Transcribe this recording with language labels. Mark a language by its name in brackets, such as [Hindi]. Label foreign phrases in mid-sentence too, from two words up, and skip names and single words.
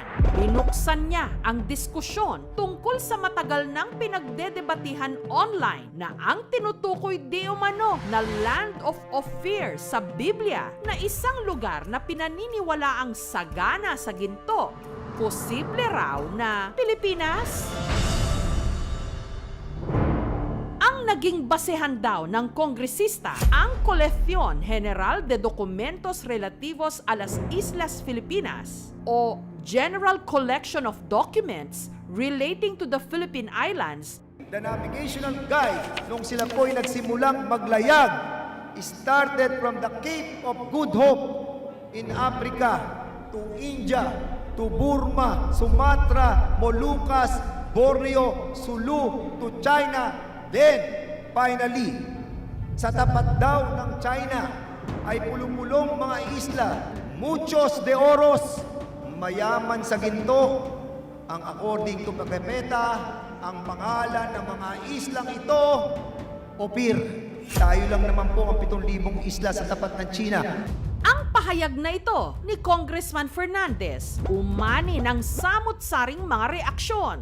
[Filipino] Binuksan niya ang diskusyon tungkol sa matagal nang pinagdedebatihan online na ang tinutukoy di umano na [English] land of fear [Filipino] sa Biblia na isang lugar na pinaniniwalaang sagana sa ginto. Posible raw na Pilipinas? Naging basehan daw ng kongresista ang Colección General de Documentos Relativos a las Islas Filipinas o General Collection of Documents Relating to the Philippine Islands. [English] The navigational guide [Filipino] nung sila po'y nagsimulang maglayag [English] started from the Cape of Good Hope in Africa to India, to Burma, Sumatra, Moluccas, Borneo, Sulu, to China. Then, finally, [Filipino] sa tapat daw ng China ay pulong-pulong mga isla, [Spanish] muchos de oros, [Filipino] mayaman sa ginto. Ang [English] according to [Filipino] Pagkepeta, ang pangalan ng mga islang ito, Opir. Tayo lang naman po ang 7,000 isla sa tapat ng China. Ang pahayag na ito ni Congressman Fernandez umani ng samut-saring mga reaksyon.